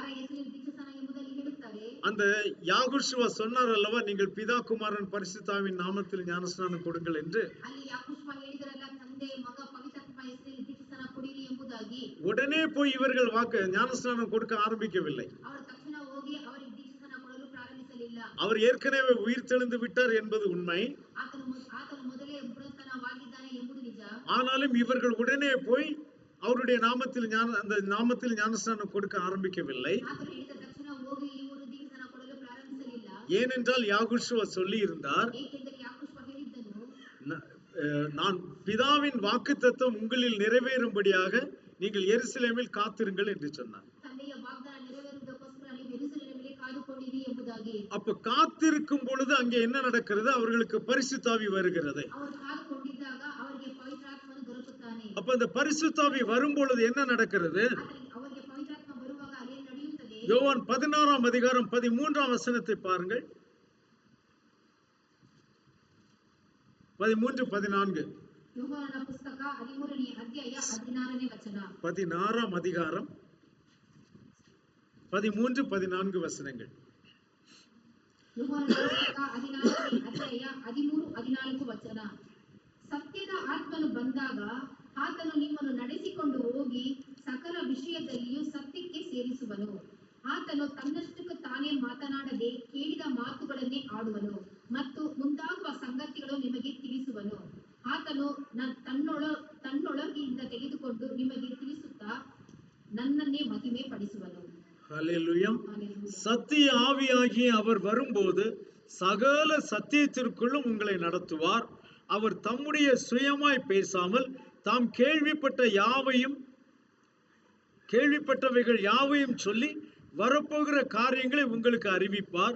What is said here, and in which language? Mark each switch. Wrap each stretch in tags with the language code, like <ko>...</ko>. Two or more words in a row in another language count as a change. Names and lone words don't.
<ta>அந்த யாகோஷுவா சொன்னார் அல்லவா, நீங்கள் பிதா குமாரன் பரிசுத்தாவின் நாமத்தில் ஞானஸ்நானம் கொடுங்கள் என்று.</ta> <kn>ಎಂಬುದಾಗಿ</kn> <ta>உடனே போய் இவர்கள் ஞானஸ்நானம் கொடுக்க ஆரம்பிக்கவில்லை.</ta> <kn>ಅವರು ತಕ್ಷಣ ಹೋಗಿ ಅವರಿಗೆ ದೀಕ್ಷಾಸ್ನಾನ ಕೊಡಲು ಪ್ರಾರಂಭಿಸಲಿಲ್ಲ.</kn> <ta>அவர் ஏற்கனவே உயிர் தெழுந்து விட்டார் என்பது உண்மை.</ta> <kn>ಆತನು ಮೊದಲೇ ಪುನರುತ್ಥಾನವಾಗಿದ್ದಾನೆ ಎಂಬುದು ನಿಜ.</kn> <ta>ஆனாலும் இவர்கள் உடனே போய் அவருடைய நாமத்தில் அந்த நாமத்தில் ஞானஸ்நானம் கொடுக்க ஆரம்பிக்கவில்லை.</ta> <kn>ಆತನು ಹೇಳಿದ ತಕ್ಷಣ ಹೋಗಿ ಇವರು ದೀಕ್ಷಾಸ್ನಾನ ಕೊಡಲು ಪ್ರಾರಂಭಿಸಲಿಲ್ಲ.</kn> <ta>ஏனென்றால் யாகுஷுவா சொல்லி இருந்தார்,</ta> <kn>ಏಕೆಂದರೆ ಯಾಕೋಬ ಹೇಳಿದ್ದನು,</kn> <ta>நான் பிதாவின் வாக்குத்தத்தம் உங்களில் நிறைவேறும்படியாக நீங்கள் எருசலேமில் காத்திருங்கள் என்று சொன்னார்.</ta> <kn>ತಂದೆಯ ವಾಗ್ದಾನ ನೆರವೇರುವುದಕ್ಕೋಸ್ಕರ ನೀವು ಯೆರೂಸಲೇಮಿನಲ್ಲಿ ಕಾದುಕೊಂಡಿರಿ ಎಂಬುದಾಗಿ.</kn> <ta>அப்ப காத்திருக்கும் பொழுது அங்கே என்ன நடக்கிறது? அவர்களுக்கு பரிசுத்தாவி வருகிறது.</ta> <kn>ಅವರು ಕಾದುಕೊಂಡಿದ್ದಾಗ ಅವರಿಗೆ ಪವಿತ್ರಾತ್ಮನು ದೊರಕುತ್ತಾನೆ.</kn> <ta>அப்ப அந்த பரிசுத்தாவி வரும் பொழுது என்ன நடக்கிறது?</ta> <kn>ಅವರಿಗೆ ಪವಿತ್ರಾತ್ಮ ಬರುವಾಗ ಅಲ್ಲಿ ನಡೆಯುತ್ತದೆ.</kn> <ta>யோவான் 16ஆம் அதிகாரம் 13ஆம் வசனத்தை பாருங்கள். 13-14.</ta> <kn>ಯೋಹಾನನ ಪುಸ್ತಕ 13ನೇ ಅಧ್ಯಾಯ 16ನೇ ವಚನ.</kn> <ta>16ஆம் அதிகாரம் 13-14 ವಚನಗಳು.</ta> <kn>ಯೋಹಾನನ ಪುಸ್ತಕ 16ನೇ ಅಧ್ಯಾಯ 13-14 ವಚನ. ಸತ್ಯದ ಆತ್ಮನು ಬಂದಾಗ ಆತನು ನಿಮ್ಮನ್ನು ನಡೆಸಿಕೊಂಡು ಹೋಗಿ ಸಕಲ ವಿಷಯದಲ್ಲಿಯೂ ಸತ್ಯಕ್ಕೆ ಸೇರಿಸುವನು. ಆತನು ತನ್ನಷ್ಟಕ್ಕೆ ತಾನೇ ಮಾತನಾಡದೆ ಕೇಳಿದ ಮಾತುಗಳನ್ನೇ ಆಡುವನು ಮತ್ತು ಮುಂದಾಗುವ ಸಂಗತಿಗಳು ನಿಮಗೆ ತಿಳಿಸುವನು. ಆತನು ತನ್ನೊಳಗಿಂದ ತೆಗೆದುಕೊಂಡು ನಿಮಗೆ ತಿಳಿಸುತ್ತಾ ನನ್ನನ್ನೇ ಮಹಿಮೆ ಪಡಿಸುವನು.</kn> <ta>ஹல்லேலூயா. சத்திய ஆவியாகிய அவர் வரும்போது சகல சத்தியத்திற்குள்ளும் உங்களை நடத்துவார். அவர் தம்முடைய சுயமாய் பேசாமல் தாம் கேள்விப்பட்டவைகள் யாவையும் சொல்லி வரப்போகிற காரியங்களை உங்களுக்கு அறிவிப்பார்.</ta>